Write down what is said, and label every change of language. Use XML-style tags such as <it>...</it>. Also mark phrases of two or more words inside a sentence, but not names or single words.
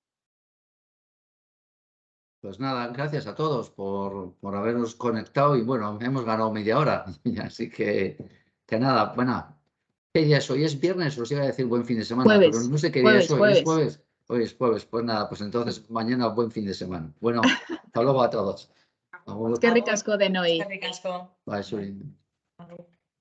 <es>Pues nada, gracias a todos por habernos conectado y bueno, hemos ganado media hora, así que nada, bueno, ¿qué día es hoy? ¿Es viernes? Os iba a decir buen fin de semana, Jueves, pero no sé qué día es hoy. jueves. ¿Es jueves? Hoy es jueves, pues nada, pues entonces mañana buen fin de semana. Bueno, hasta luego a todos.</es> <eu>Agur. Eskerrik asko denoi. Eskerrik asko. Bai, zuri.</eu>